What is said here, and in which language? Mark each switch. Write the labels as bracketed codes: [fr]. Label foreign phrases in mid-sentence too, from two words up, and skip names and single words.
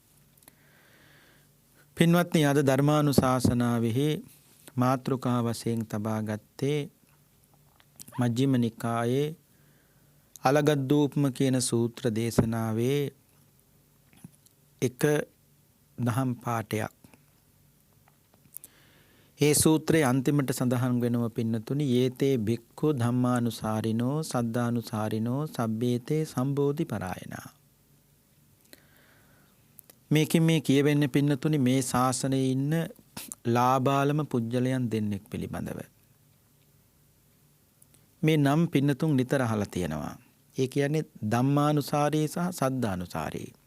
[si] පින්වත්නි, අද ධර්මානුශාසනාවෙහි මාතෘකා වශයෙන් තබා ගත්තේ මජ්ක්‍ධිම නිකායේ අලගද්දූපම කියන සූත්‍ර දේශනාවේ එක දහම් පාඨයක්. ඒ සූත්‍රයේ අන්තිමට සඳහන් වෙනව පින්නතුනි, [pi] යේතේ භික්ඛු ධම්මානුසාරිනෝ සද්ධානුසාරිනෝ සබ්බේතේ සම්බෝධි පරායනා. [si] මේකෙන් මේ කියවෙන්නේ පින්නතුනි මේ ශාසනයේ ඉන්න ලාබාලම පුජ්‍යලයන් දෙන්නෙක් පිළිබඳව. මේ නම් පින්නතුන් නිතර අහලා තියෙනවා. ඒ කියන්නේ ධම්මානුසාරී සහ සද්ධානුසාරී.